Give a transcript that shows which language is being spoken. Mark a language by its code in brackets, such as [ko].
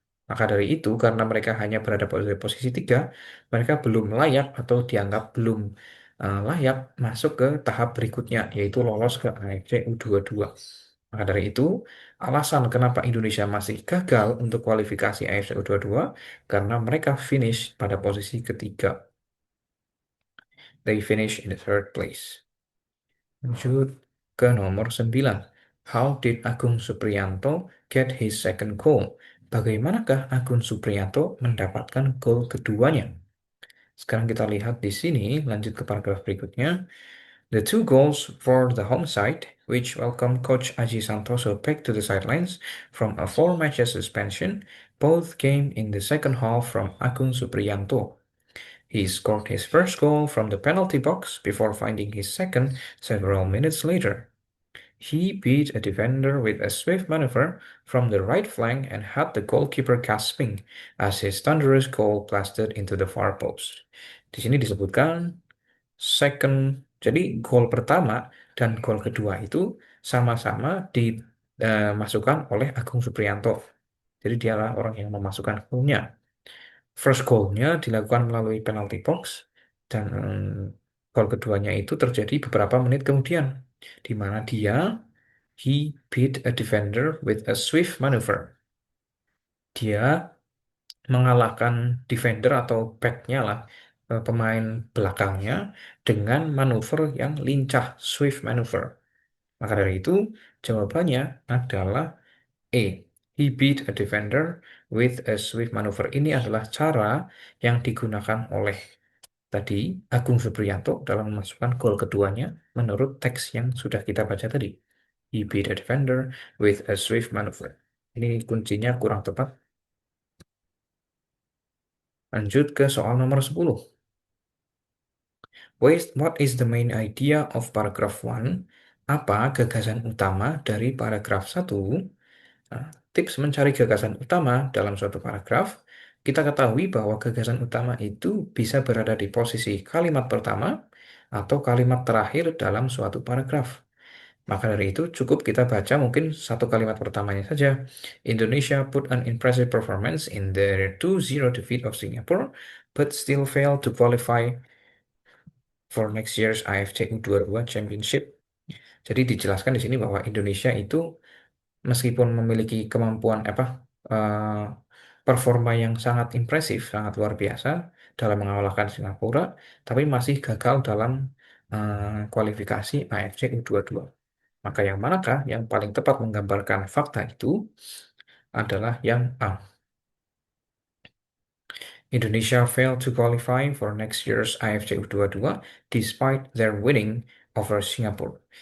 [id] Maka dari itu, karena mereka hanya berada pada posisi tiga, mereka belum layak atau dianggap belum layak masuk ke tahap berikutnya, yaitu lolos ke AFC U22. Maka dari itu, alasan kenapa Indonesia masih gagal untuk kualifikasi AFC U22, karena mereka finish pada posisi ketiga. [en] They finish in the third place. [id] Lanjut ke nomor 9. [en] How did Agung Supriyanto get his second goal? [id] Bagaimanakah Agung Supriyanto mendapatkan gol keduanya? Sekarang kita lihat di sini, lanjut ke paragraf berikutnya. [en] The two goals for the home side, which welcome coach Aji Santoso back to the sidelines from a 4 match suspension, both came in the second half from Agung Supriyanto. He scored his first goal from the penalty box before finding his second several minutes later. He beat a defender with a swift maneuver from the right flank and had the goalkeeper gasping as his thunderous goal blasted into the far post. [id] Di sini disebutkan second, jadi gol pertama dan gol kedua itu sama-sama dimasukkan oleh Agung Supriyanto. Jadi dialah orang yang memasukkan golnya. First goal-nya dilakukan melalui penalty box dan gol keduanya itu terjadi beberapa menit kemudian, di mana [en] he beat a defender with a swift maneuver. [id] Dia mengalahkan defender atau back-nya lah, pemain belakangnya dengan manuver yang lincah, [en] swift maneuver. [id] Maka dari itu, jawabannya adalah E. [en] He beat a defender with a swift maneuver. [id] Ini adalah cara yang digunakan oleh tadi Agung Supriyanto dalam memasukkan gol keduanya menurut teks yang sudah kita baca tadi. [en] He beat a defender with a swift maneuver. [id] Ini kuncinya kurang tepat. Lanjut ke soal nomor 10. [en] What is the main idea of paragraph 1? [id] Apa gagasan utama dari paragraf 1? Nah, tips mencari gagasan utama dalam suatu paragraf, kita ketahui bahwa gagasan utama itu bisa berada di posisi kalimat pertama atau kalimat terakhir dalam suatu paragraf. Maka dari itu cukup kita baca mungkin satu kalimat pertamanya saja. [en] Indonesia put an impressive performance in their 2-0 defeat of Singapore, but still failed to qualify for next year's AFC U22 Championship. [id] Jadi dijelaskan di sini bahwa Indonesia itu meskipun memiliki kemampuan eh, performa yang sangat impresif, sangat luar biasa dalam mengalahkan Singapura, tapi masih gagal dalam kualifikasi AFC U22. Maka yang manakah yang paling tepat menggambarkan fakta itu adalah yang A. [en] Indonesia failed to qualify for next year's AFC U22 despite their winning over Singapore.